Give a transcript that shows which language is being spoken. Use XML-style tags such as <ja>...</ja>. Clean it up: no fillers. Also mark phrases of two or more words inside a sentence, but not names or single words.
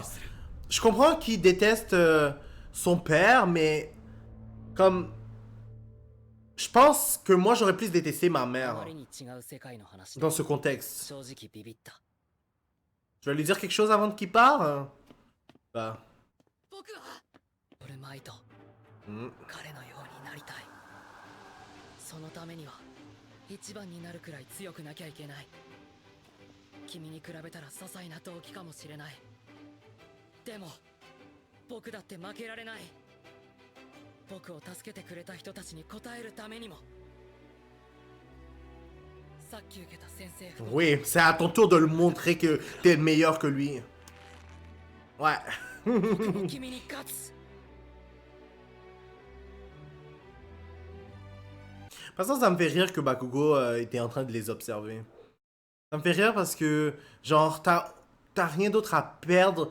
<fr>Je comprends qu'il déteste son père, mais comme... Je pense que moi j'aurais plus détesté ma mère dans ce contexte. Tu vas lui dire quelque chose avant qu'il part? Bah. Hmm.</fr> <ja>そのためには一番になるくらい強くなきゃいけない。君に比べたら些細な動機かもしれない。でも僕だって負けられない。僕を助けてくれた人たちに応えるためにも。さっき受けた先生。</ja> <fr>Oui, c'est à ton tour de le montrer que t'es meilleur que lui. Ouais. De toute façon, ça me fait rire que Bakugo était en train de les observer. Ça me fait rire parce que, genre, t'as rien d'autre à perdre.</fr>